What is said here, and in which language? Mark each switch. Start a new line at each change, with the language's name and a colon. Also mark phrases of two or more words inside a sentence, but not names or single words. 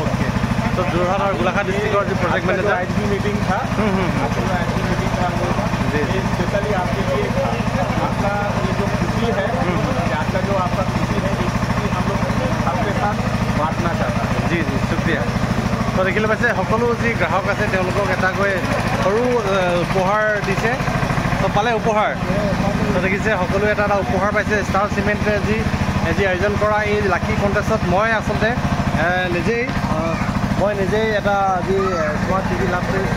Hindi: ओके तो जोरहाट और गोलाघाट डिस्ट्रिक्ट जो प्रोजेक्ट मैनेजर आईजी मीटिंग था, आईजी मीटिंग था हम लोगों का, जी जी स्पेशली आपके लिए आपका ये जो खुशी है, आपका जो आपका खुशी है, ये खुशी हम लोग आपके साथ बांटना चाहता है। जी जी शुक्रिয়া।
Assamese: তো দেখিলে পাইছে সকলো যি গ্ৰাহক আছে তেওঁলোকক এটাকৈ সৰু উপহাৰ দিছে। তো পালে উপহাৰ, তো দেখিছে সকলোৱে এটা এটা উপহাৰ পাইছে। ষ্টাৰ চিমেণ্টে যি আয়োজন কৰা এই
English: lucky contest
Assamese: মই আচলতে নিজেই এটা আজি
English: smart TV
Assamese: লাভ কৰিছোঁ।